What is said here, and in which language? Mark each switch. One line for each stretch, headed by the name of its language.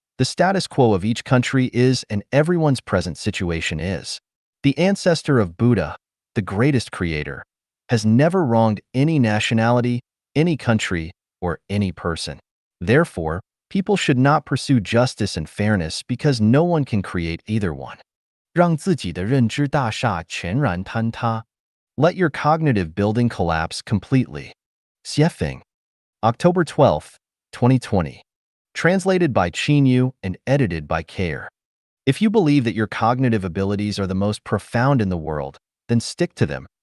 English: The status quo of each country is, and everyone's present situation is. The ancestor of Buddha, the greatest creator, has never wronged any nationality, any country, or any person. Therefore, people should not pursue justice and fairness because no one can create either one.
Chinese: 让自己的认知大厦全然坍塌。
English: Let your cognitive building collapse completely. Xiefeng. October 12th, 2020. Translated by Qinyu and edited by Care. If you believe that your cognitive abilities are the most profound in the world, then stick to them.